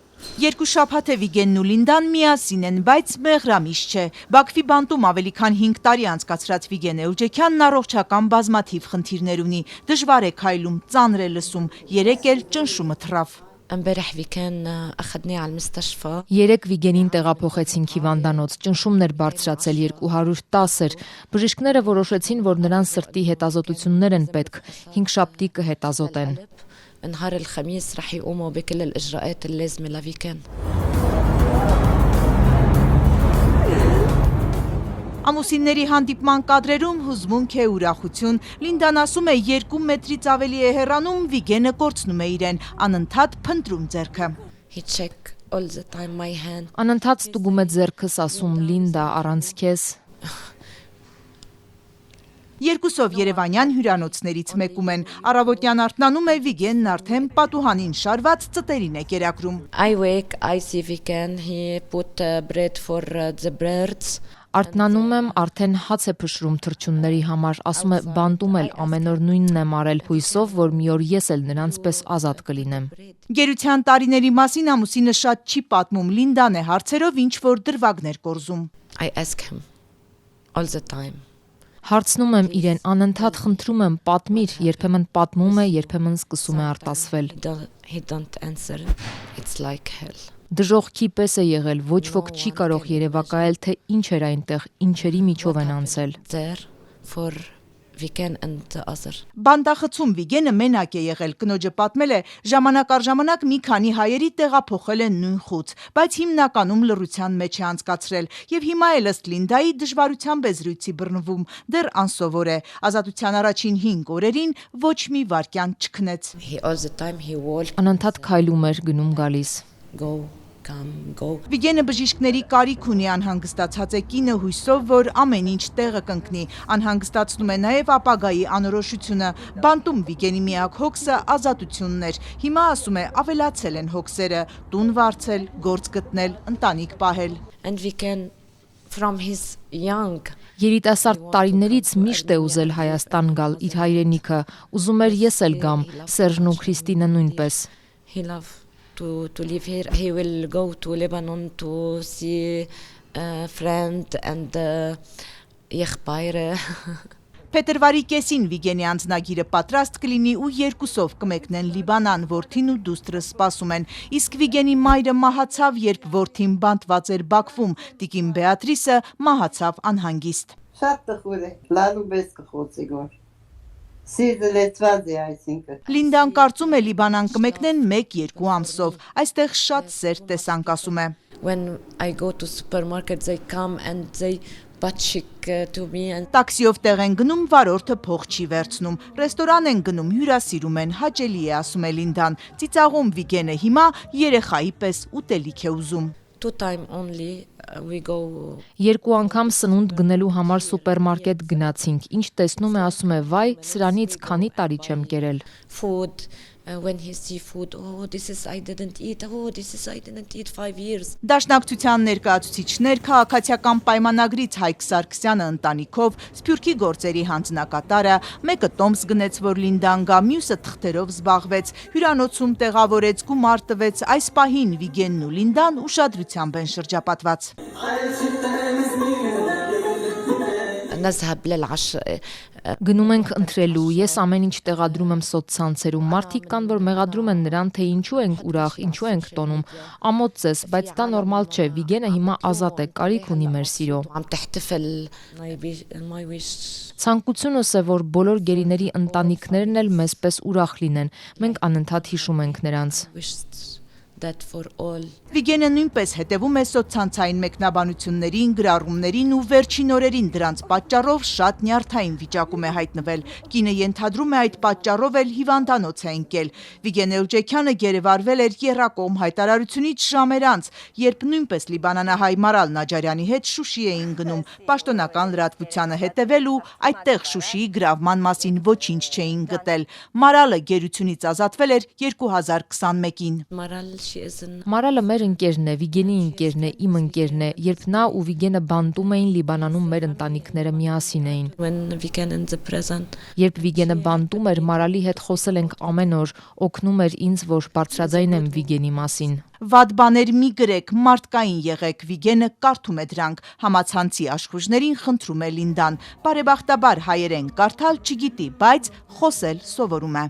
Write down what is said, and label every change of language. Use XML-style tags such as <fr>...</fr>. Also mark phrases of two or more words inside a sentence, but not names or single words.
<hy>Երկու շաբաթ է Վիգենն ու Լինդան միասին են, բայց մեղրամիշ չէ։ Բաքվի բանտում ավելի քան 5 տարի անցկացրած Վիգեն Էլջեքյանն առողջական բազմաթիվ խնդիրներ ունի։ Դժվար է քայլում, ծանր է լսում, երեկ էլ ճնշումը թռավ։ Երեկ Վիգենին տեղափոխեցինք հիվանդանոց, ճնշումն էր բարձրացել 210 էր։ Բժիշկները որոշեցին, որ նրան սրտի հետազոտություններ են պետք, 5 շաբթի կհետազոտեն։</hy> <ar>نهار الخميس رح يقوموا بكل الإجراءات اللازمة لفيكان.</ar> <hy>Ամուսինների հանդիպման կադրերում հուզմունք է, ուրախություն։ Լինդան ասում է 2 մետրից ավելի է հեռանում, Վիգենը կորցնում է իրեն, անընդհատ փնտրում ձեռքը։</hy> <en>He check all the time my hand.</en> <hy>Անընդհատ ստուգում է ձեռքս, ասում Լինդա, առանց քեզ։ Երկուսով Երևանյան հյուրանոցներից մեկում են։ Առավոտյան արթնանում է, Վիգենն արդեն պատուհանին շարված ծտերին է կերակրում։</hy> <en>I wake, I see Viken, he put bread for the birds.</en> <hy>Արթնանում եմ, արդեն հաց է փշրում թռչունների համար, ասում է բանտում էլ ամեն օր նույնն եմ արել, հույսով, որ մի օր ես էլ նրանց պես ազատ կլինեմ։ Գերության տարիների մասին ամուսինը շատ չի պատմում, Լինդան է հարցերով ինչ որ դրվագներ կորզում։</hy> <en>I ask him all the time.</en> <hy>Հարցնում եմ իրեն, անընդհատ խնդրում եմ, պատմիր, երբեմն պատմում է, երբեմն սկսում է արտասվել։</hy> <en>He don't answer. It's like hell.</en> <hy>Դժոխքի պես է եղել, ոչ ոք չի կարող երևակայել, թե ինչ էր այնտեղ, ինչերի միջով են անցել։</hy> <en>There for Viken and the other.</en> <hy>Բանտախցում Վիգենը մենակ է եղել, կնոջը պատմել է, ժամանակ առ ժամանակ մի քանի հայերի տեղափոխել են նույն խուց, բայց հիմնականում լռության մեջ է անցկացրել, եւ հիմա էլ ըստ Լինդայի դժվարությամբ է զրույցի բռնվում, դեռ անսովոր է։ Ազատության առաջին 5 օրերին ոչ մի վայրկյան չքնեց։</hy> <en>He all the time he walk,</en> <hy>Անընդհատ քայլում էր, գնում գալիս։</hy> <en>go, come, go.</en> <hy>Վիգենը բժիշկների կարիք ունի, անհանգստացած է կինը հույսով, որ ամեն ինչ տեղը կընկնի, անհանգստացնում է նաև ապագայի անորոշությունը։ Բանտում Վիգենի միակ հոգսը ազատությունն էր։ Հիմա ասում է ավելացել են հոգսերը, տուն վարձել, գործ գտնել, ընտանիք պահել։</hy> <en>And Viken from his young.</en> <hy>Երիտասարդ տարիներից միշտ է ուզել Հայաստան գալ, իր հայրենիքը, ուզում էր ես էլ գամ, Սերժն ու Քրիստինը նույնպես։</hy> <en>He love to live here. He will go to Lebanon to see a friend and եղբայրը.</en> <hy>Փետրվարի կեսին Վիգենի անձնագիրը պատրաստ կլինի ու երկուսով կմեկնեն Լիբանան, որդին ու դուստրը սպասում են։ Իսկ Վիգենի մայրը մահացավ, երբ որդին բանտված էր Բաքվում, տիկին Բեատրիսը մահացավ անհանգիստ։ Շատ տխուր է, լալու պես կխոցի գոր։ Սիրտը լեցված է այսինքն։ Լինդան կարծում է Լիբանան կմեկնեն 1-2 ամսով։ Այստեղ շատ սեր տեսանք, ասում է։</hy> <en>When I go to supermarket they come and they պատշիկ to me and</en> <hy>Տաքսիով տեղ են գնում, վարորդը փող չի վերցնում։ Ռեստորան են գնում, հյուրասիրում են, հաճելի է, ասում է Լինդան։ Ծիծաղում Վիգենը հիմա երեխայի պես ուտելիք է ուզում։</hy> <en>2 time only we go.</en> <hy>Երկու անգամ սնունդ գնելու համար սուպերմարկետ գնացինք, ինչ տեսնում է, ասում է, վայ, սրանից քանի տարի չեմ կերել։</hy> <en>Food when he see food, oh this is I didn't eat, oh this is I didn't eat 5 years.</en> <hy>Դաշնակցության ներկայացուցիչներ, քաղաքացիական պայմանագրից Հայկ Սարգսյանը ընտանիքով, Սփյուռքի գործերի հանձնակատարը, մեկը տոմս գնեց, որ Լինդան գա, մյուսը թղթերով զբաղվեց, հյուրանոցում տեղավորեց, գումար տվեց, այս պահին Վիգենն ու Լինդան ուշադրությամբ են շրջապատված։</hy> <ar>نذهب للعشاء.</ar> <hy>Գնում ենք ընտրելու, ես ամեն ինչ տեղադրում եմ սոցցանցերում, մարդիկ կան, որ մեղադրում են նրան, թե ինչու ենք ուրախ, ինչու ենք տոնում, ամոթ ձեզ, բայց դա նորմալ չէ, Վիգենը հիմա ազատ է, կարիք ունի մեր սիրո։</hy> <ar>عم تحتفل</ar> <en>my wish.</en> <hy>Ցանկությունս է, որ բոլոր գերիների ընտանիքներն էլ մեզ պես ուրախ լինեն, մենք անընդհատ հիշում ենք նրանց։</hy> <en>That for all.</en> <hy>Վիգենը նույնպես հետևում է սոցցանցային մեկնաբանություններին, գրառումներին ու վերջին օրերին դրանց պատճառով շատ նյարդային վիճակում է հայտնվել։ Կինը ենթադրում է այդ պատճառով էլ հիվանդանոց է ընկել։ Վիգեն Էլջեքյանը գերեվարվել էր եռակողմ հայտարարությունից ժամեր անց, երբ նույնպես լիբանանահայ Մարալ Նաջարյանի հետ Շուշի էին գնում, պաշտոնական լրատվությանը հետևել ու այդտեղ Շուշիի գրավման մասին ոչինչ չէին գտել։ Մարալը գերությունից ազատվել էր 2021-ին։</hy> <en>Maral she isn't.</en> <hy>Մարալը մեր ընկերն է, Վիգենի ընկերն է, իմ ընկերն է, երբ նա ու Վիգենը բանտում էին Լիբանանում, մեր ընտանիքները միասին էին։</hy> <en>When we can in the present.</en> <hy>Երբ Վիգենը բանտում էր, Մարալի հետ խոսել ենք ամեն օր, օգնում էր ինձ, որ բարձրաձայնեմ Վիգենի մասին։ Վատ բաներ մի գրեք, մարդկային եղեք, Վիգենը կարդում է դրանք, համացանցի աշխուժներին խնդրում է Լինդան, բարեբախտաբար հայերեն կարդալ չգիտի, բայց խոսել սովորում է։</hy>